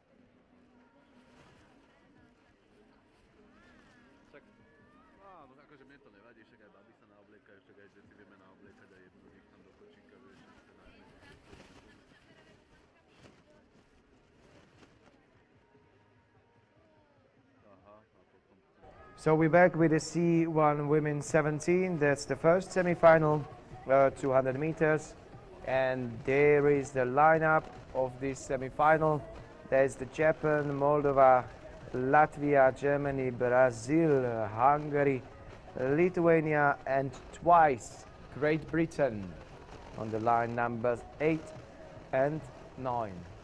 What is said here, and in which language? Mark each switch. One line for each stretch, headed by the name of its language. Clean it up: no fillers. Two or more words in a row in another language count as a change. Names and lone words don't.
Slovak: Však, no akože mne to nevadí, však aj baby sa naobliekajú, však aj deti vieme naobliekať a jedno nech tam do kočíka, vieš, chce najmä. Aha, a potom...
English: So we're back with the C1 Women's 17. That's the first semi-final, 200 meters. And there is the lineup of this semi-final. There's the Japan, Moldova, Latvia, Germany, Brazil, Hungary, Lithuania, and twice Great Britain on the line numbers 8 and 9.